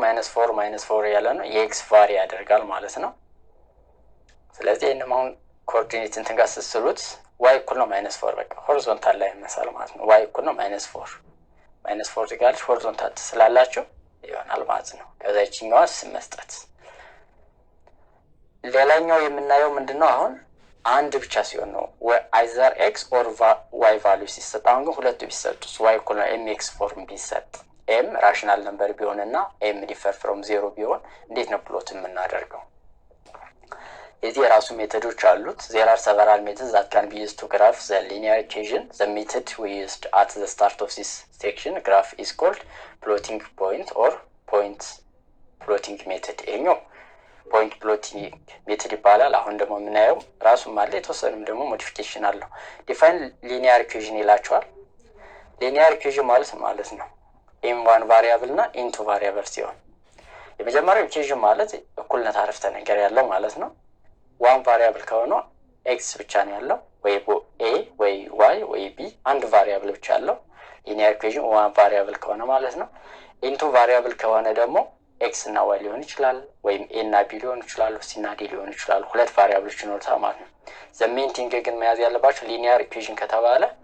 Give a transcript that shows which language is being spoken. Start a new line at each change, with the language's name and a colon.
Amharic: -4 ያለ ነው። የኤክስ ቫሪ ያደርጋል ማለት ነው። ስለዚህ እነም አሁን ኮኦርዲኔት እንትን ጋር ስትስሉት ዋይ እኩል ነው -4 በቃ ሆሪዞንታል ላይ መሳል ማለት ነው። ዋይ እኩል ነው -4 ጋርሽ ሆሪዞንታል ስላላችሁ ይሆናል ማለት ነው። ከዛ ይችኛው ስም መስጠት። ሌላኛው የምናየው ምንድነው? አሁን አንድ ብቻ ሲሆን ነው
English: አይዘር ኤክስ ኦር ዋይ ቫልዩ
Amharic: ሲሰጥ። አሁን ግን ሁለቱ ቢሰጡስ ዋይ እኩል ነው ኤምኤክስ ፎርም ቢሰጥ ኤም ራሽናል ነምበር ቢሆንና
English: ኤም ዲፈር ፍሮም 0
Amharic: ቢሆን እንዴት ነው ፕሎት የምናደርገው? የዚህ የራሱ ሜተዶች አሉት።
English: there are several methods that can be used to graph the linear equation. the method we used at the start of this section graph is called plotting point or point plotting method.
Amharic: ይሄኛው point plotting method ይባላል። አሁን ደግሞ የምናየው ራሱ ማለት የተወሰነም ደግሞ ሞዲፊኬሽን አለው።
English: define linear equation
Amharic: ይላችኋል። linear equation ማለት ነው m1 ቫሪያብል እና n2 ቫሪያብል ሲሆን የመጀመሪያው ኢኩዌሽን ማለት እኩልነት አረፍተ ነገር ያለው ማለት ነው። 1 ቫሪያብል ከሆነ ኤክስ ብቻ ነው ያለው፣ ወይ ኤ ወይ ዋይ ወይ ቢ አንድ ቫሪያብል ብቻ ያለው ሊኒየር ኢኩዌሽን 1 ቫሪያብል ከሆነ ማለት ነው። n2 ቫሪያብል ከሆነ ደግሞ ኤክስ እና ዋይ ሊሆን ይችላል፣ ወይም ኤ እና ቢ ሊሆን ይችላል፣ ሲ እና ዲ ሊሆን ይችላል። ሁለት ቫሪያብሎች ይኖሩታል ማለት ነው።
English: ዘ ሜን ቲንግ
Amharic: ግን መያዝ ያለባችሁ ሊኒየር ኢኩዌሽን ከተባለ